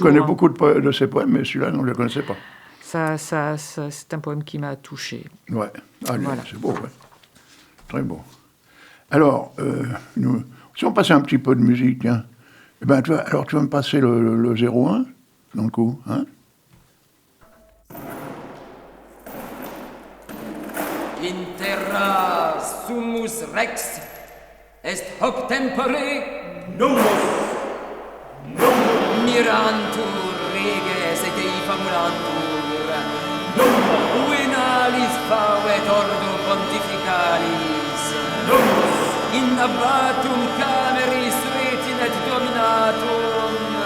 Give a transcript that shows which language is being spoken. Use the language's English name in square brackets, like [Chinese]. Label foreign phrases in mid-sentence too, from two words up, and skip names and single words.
[French] Je connais beaucoup de ses poèmes, mais celui-là, non, je ne le connaissais pas. Ça, c'est un poème qui m'a touché. Ouais, allez, Voilà. c'est beau, ouais. Très beau. Alors, si on passait un petit peu de musique, hein, eh ben, tu vas me passer le 01, dans le coup, hein? [Latin] In terra summus rex est hoc tempore mirantur reges et dei famulantur venalis favet ordo pontificalis in abbatum cameris retinet dominatum